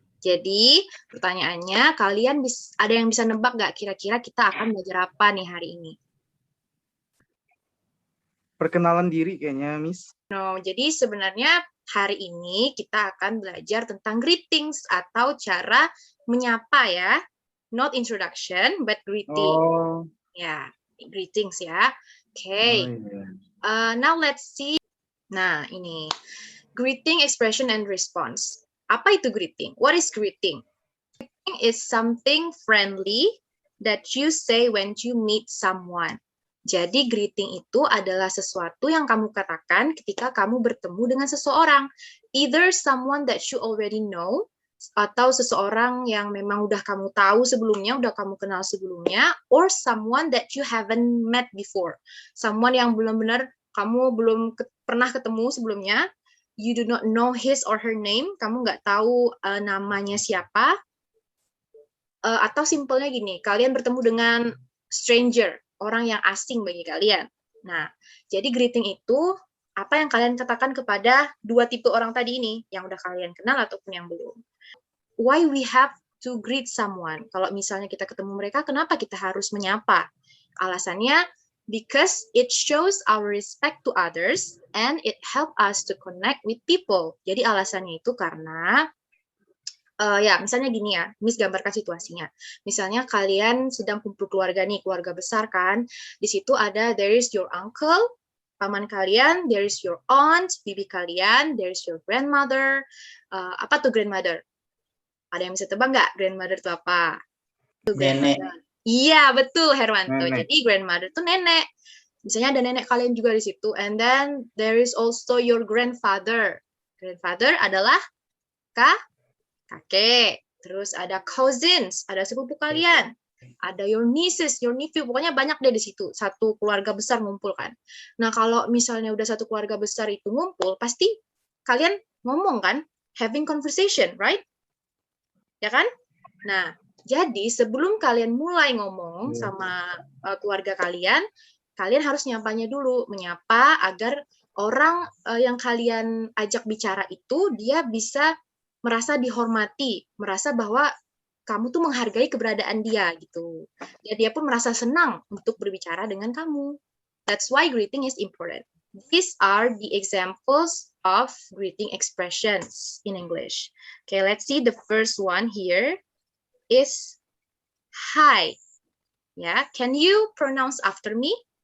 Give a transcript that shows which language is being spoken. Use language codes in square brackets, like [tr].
[id] Jadi, pertanyaannya, kalian ada yang bisa nebak nggak kira-kira kita akan belajar apa nih hari ini? Perkenalan diri kayaknya, Miss. No, jadi sebenarnya hari ini kita akan belajar tentang greetings atau cara menyapa ya. [en] Not introduction, but greeting. Oh. [id] Ya, greetings ya. Okay. [en] Oh, yeah. Now let's see. [id] Nah, ini. [en] Greeting, expression, and response. [id] Apa itu greeting? [en] What is greeting? Greeting is something friendly that you say when you meet someone. [id] Jadi greeting itu adalah sesuatu yang kamu katakan ketika kamu bertemu dengan seseorang. [en] Either someone that you already know, [id] atau seseorang yang memang udah kamu tahu sebelumnya, udah kamu kenal sebelumnya, [en] or someone that you haven't met before. [id] Someone yang benar-benar kamu belum pernah ketemu sebelumnya, [en] you do not know his or her name, [id] kamu nggak tahu namanya siapa, atau simpelnya gini, kalian bertemu dengan stranger, orang yang asing bagi kalian. Nah, jadi greeting itu apa yang kalian katakan kepada dua tipe orang tadi ini, yang udah kalian kenal ataupun yang belum. [en] Why we have to greet someone? [id] Kalau misalnya kita ketemu mereka, kenapa kita harus menyapa? Alasannya, [en] because it shows our respect to others and it help us to connect with people. [id] Jadi alasannya itu karena ya misalnya gini ya, Miss gambarkan situasinya. Misalnya kalian sedang kumpul keluarga nih, keluarga besar kan. Di situ ada [en] there is your uncle, [id] paman kalian, [en] there is your aunt, [id] bibi kalian, [en] there is your grandmother. [id] Apa tuh grandmother? Ada yang bisa tebak nggak grandmother itu apa? Itu Nenek. Iya, betul Herwanto. Nenek. Jadi grandmother itu nenek. Misalnya ada nenek kalian juga di situ. [en] And then there is also your grandfather. [id] Grandfather adalah kakek. Terus ada cousins, ada sepupu kalian. Ada [en] your nieces, your nephew. [id] Pokoknya banyak deh di situ. Satu keluarga besar ngumpul kan. Nah, kalau misalnya udah satu keluarga besar itu ngumpul, pasti kalian ngomong kan? [en] Having conversation, right? [id] Ya kan? Nah, jadi sebelum kalian mulai ngomong sama keluarga kalian harus nyapanya dulu, menyapa agar orang yang kalian ajak bicara itu dia bisa merasa dihormati, merasa bahwa kamu tuh menghargai keberadaan dia gitu. Ya, dia pun merasa senang untuk berbicara dengan kamu. [en] That's why greeting is important. These are the examples of greeting expressions in English. Okay, let's see the first one here. Is hi. Ya, can you pronounce after me?